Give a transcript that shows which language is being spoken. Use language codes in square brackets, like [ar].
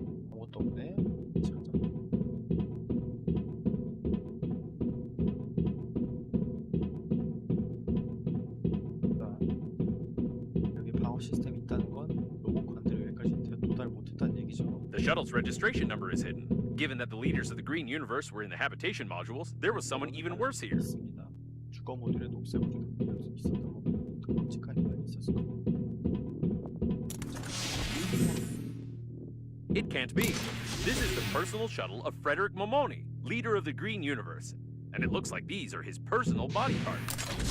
[ko] 아무것도 없네. 찾아. 여기 방어 시스템이 있다는 건 로봇관들이 여기까지 도달 못했다는 얘기죠. [en] The shuttle's registration number is hidden. Given that the leaders of the Green Universe were in the habitation modules, there was someone even worse here. [ko] 주거 모듈에 녹색 우주가 있었던 거 더 끔찍한 인간이 있었을 거고. [en] It can't be. This is the personal shuttle of Frederick Momoni, leader of the Green Universe. And it looks like these are his personal body parts.